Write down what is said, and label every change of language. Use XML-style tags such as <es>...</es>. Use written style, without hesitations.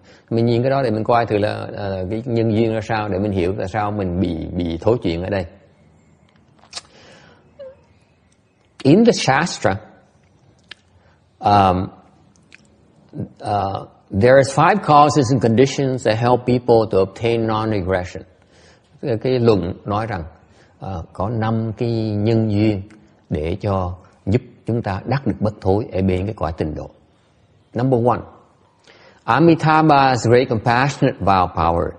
<vi>Mình nhìn cái đó để mình coi thử là cái nhân duyên ra sao, để mình hiểu tại sao mình bị thối chuyện ở đây.</vi> <en>In the Shastra, there is 5 causes and conditions that help people to obtain non-regression.</en> <vi>Cái luận nói rằng có 5 cái nhân duyên để giúp chúng ta đắc được bất thối ở bên cái cõi tịnh độ.</vi> <en>Number 1, Amitabha's great compassionate vow power.</en>